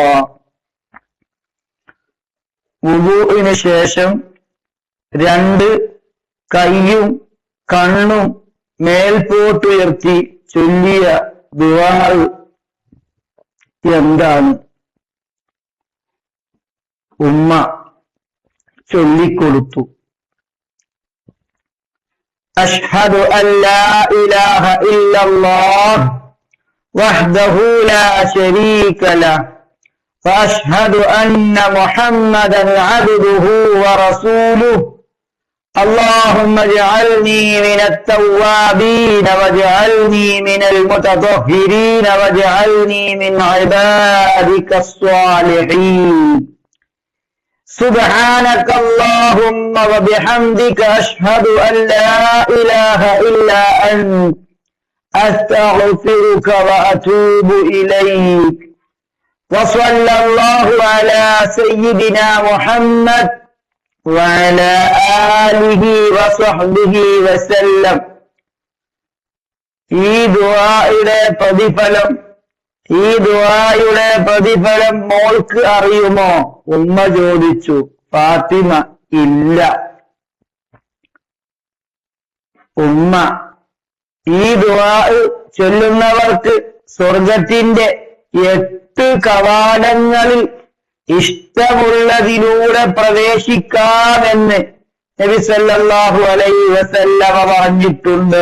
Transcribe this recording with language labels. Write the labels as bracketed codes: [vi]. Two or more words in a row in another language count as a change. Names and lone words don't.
[ml] വുദൂഇന് ശേഷം 2 കൈയും കണ്ണും മേൽപോട്ടുയർത്തി ചൊല്ലിയ ദുആ എന്താണ്? ഉമ്മ ചൊല്ലിക്കൊടുത്തു, [ar] أشهد أن لا إله إلا الله وحده لا شريك له وأشهد أن محمدا عبده ورسوله. اللهم اجعلني من التوابين واجعلني من المتطهرين واجعلني من عبادك الصالحين. سبحانك اللهم وبحمدك أشهد أن لا إله إلا أنت أستغفرك وأتوب إليك. وصلى الله على سيدنا محمد وعلى آله وصحبه وسلم. [ml] ഈ ദുആയുടെ പ്രതിഫലം മോൾക്ക് അറിയുമോ? ഉമ്മ ചോദിച്ചു. ഫാത്തിമ, ഇല്ല. ഉമ്മ, ഈ ദുആ ചൊല്ലുന്നവർക്ക് സ്വർഗത്തിന്റെ 8 കവാടങ്ങളിൽ ഇഷ്ടമുള്ളതിലൂടെ പ്രവേശിക്കാമെന്ന് നബി [ar] صلى الله عليه وسلم [ml] പറഞ്ഞിട്ടുണ്ട്.